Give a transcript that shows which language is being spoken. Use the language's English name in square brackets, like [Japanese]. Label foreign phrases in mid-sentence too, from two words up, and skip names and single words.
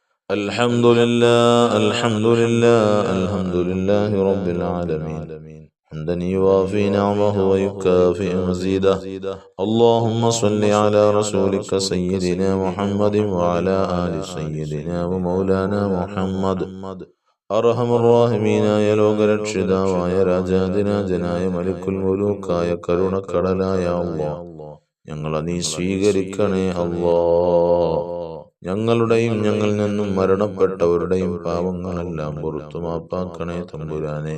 [Arabic] الحمد لله الحمد لله الحمد لله رب العالمين حمدا يوافي نعمه ويكافئ مزيده. اللهم صل على رسولك سيدنا محمد وعلى آل سيدنا ومولانا محمد. [Malayalam] അർഹമർറാഹിമീനായ ലോകരക്ഷിതാവായ രാജാധിരാജനായ [Arabic] ملك الملوك [Malayalam] കരുണക്കടലായ അല്ലാഹ്, ഞങ്ങളെ നീ സ്വീകരിക്കണേ അല്ലാഹ്. ഞങ്ങളുടെയും ഞങ്ങളിൽ നിന്നും മരണപ്പെട്ടവരുടെയും പാവങ്ങളെല്ലാം പുറത്തു മാപ്പാക്കണേ തമ്പുരാനെ.